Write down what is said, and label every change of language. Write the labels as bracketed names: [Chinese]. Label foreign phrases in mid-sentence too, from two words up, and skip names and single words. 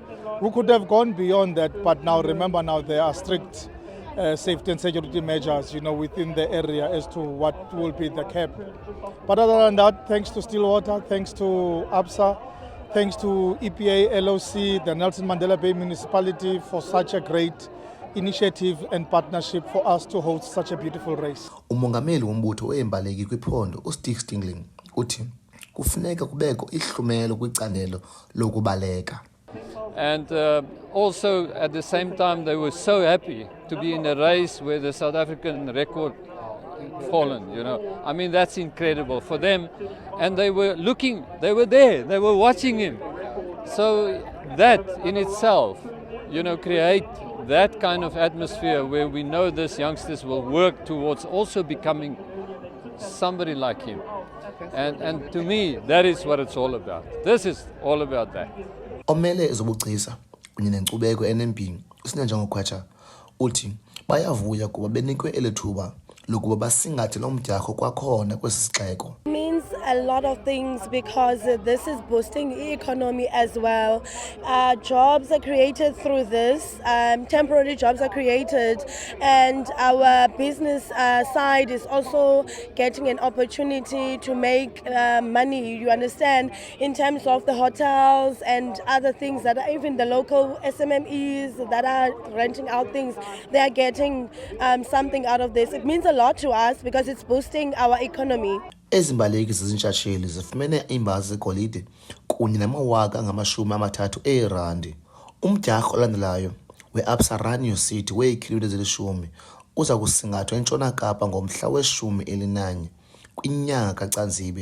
[English] We could have gone beyond that, but now remember, there are strict safety and security measures, within the area as to what will be the cap. But other than that, thanks to Stillwater, thanks to Absa, thanks to EPA, LOC, the Nelson Mandela Bay Municipality for such a great initiative and partnership for us to host such a beautiful race. [Xhosa] Umongameli wombutho weembaleki kwiphondo uStick Stingling uthi kufuneka kubekho ihlumelo kwicandelo lokubaleka. [English] And also at the same time they were so happy to be in a race where the South African record fallen, I mean, that's incredible for them. And they were there, they were watching him. So that in itself, create that kind of atmosphere where we know these youngsters will work towards also becoming somebody like him. And to me, that is what it's all about. This is all about that. [Xhosa] Omele ezobugcisa kunye nenkcubeko eNMB uSinenjongo Khwatsha uthi bayavuya kuba benikwe elithuba lokuba basingathe lo mdyarho kwakhona kwesi sixeko. [English] Means a lot of things because this is boosting the economy as well. Jobs are created through this, temporary jobs are created, and our business side is also getting an opportunity to make money, you understand, in terms of the hotels and other things that are even the local SMMEs that are renting out things, they are getting something out of this. It means a lot to us because it's boosting our economy. [Xhosa] Ezi mbaleki zizintshatsheli zifumene iimbazi zegolide kunye nama-30,000 eerandi. Umdyarho olandelayo we-Absa Run Your City weekhilomitha ezili-10 uza kusingathwa eNtshona Kapa ngomhla we-11 kwinyanga kaCanzibe.